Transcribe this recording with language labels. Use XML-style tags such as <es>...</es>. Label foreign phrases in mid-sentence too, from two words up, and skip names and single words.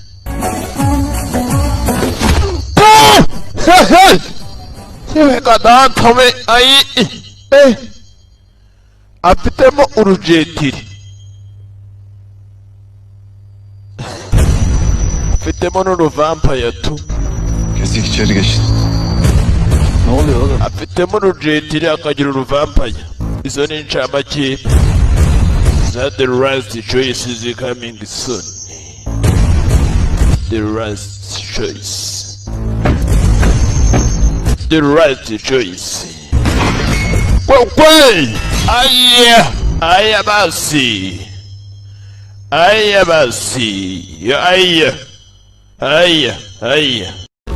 <rw>Yewe gadanta we ayi. Afitemo urujetiri. Afitemo n'uruvampaya tu.</rw> <tr>Kesik içeri geçin. Ne oluyor oğlum?</tr> <rw>Afitemo urujetiri akagira uruvampaya. Izo ni incamake za</rw> <en>The Right Choice is coming soon.</en> <rw>The Right Choice. Kwe! Aya basi. Aya.</rw>